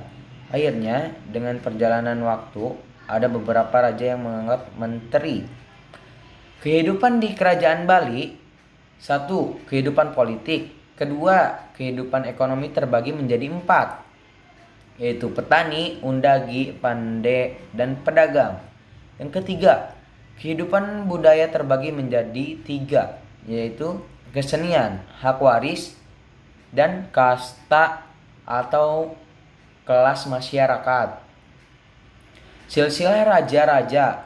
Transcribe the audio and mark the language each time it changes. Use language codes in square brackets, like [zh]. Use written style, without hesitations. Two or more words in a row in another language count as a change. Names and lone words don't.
[id] Akhirnya, dengan perjalanan waktu, ada beberapa raja yang menganggap menteri. Kehidupan di Kerajaan Bali, 1. Kehidupan politik. 2. Kehidupan ekonomi terbagi menjadi 4, yaitu petani, undagi, pande, dan pedagang. Yang ketiga, kehidupan budaya terbagi menjadi 3, yaitu kesenian, hak waris, dan kasta atau kelas masyarakat. Silsilah raja-raja.